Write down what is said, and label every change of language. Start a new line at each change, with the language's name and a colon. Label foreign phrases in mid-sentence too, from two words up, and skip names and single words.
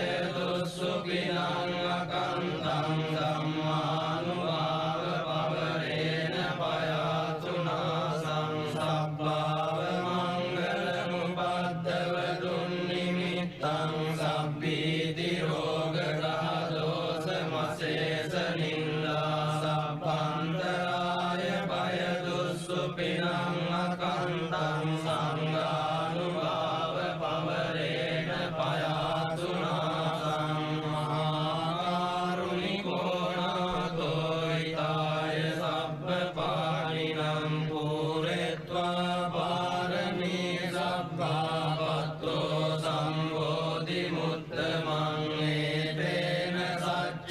Pali: දුස්සුපිනං අකන්තං ධම්මානුභාව පවරේන පයාතුනා සංසබ්බාව මංගලමුපද්දව දුන්නිමිත්තං සබ්බීති රෝගඝාතෝස මසේස නින්දා සම්බන්තරාය වය දුස්සුපිනං අකන්තං සංඝානුභාව පවරේන පයාතුනා සංමහාකරුණිකෝ නාතෝ ිතාය සබ්බපාණිනං පූරෙත්වා පාරමී සබ්බාපත්තෝ සම්බෝධි මුත්තමං ඒතේන සච්ච